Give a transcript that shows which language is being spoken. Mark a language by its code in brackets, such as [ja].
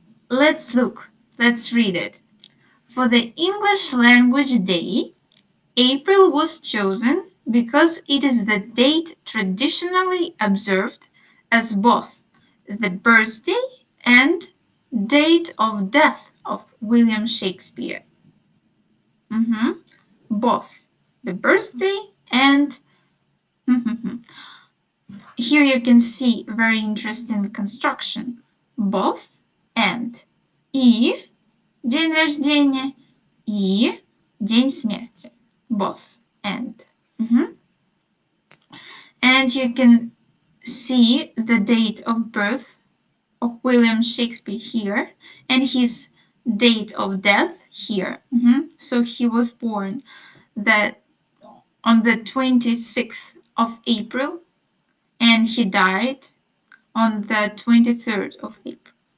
[en] Let's look, let's read it. For the English Language Day, April was chosen because it is the date traditionally observed as both the birthday and date of death of William Shakespeare. Both the birthday and here you can see very interesting construction. Both and. [ru] И день рождения, и день смерти. [en] Both and. And you can see the date of birth of William Shakespeare here and his date of death here. So he was born on the 26th of April and he died on the 23rd of April.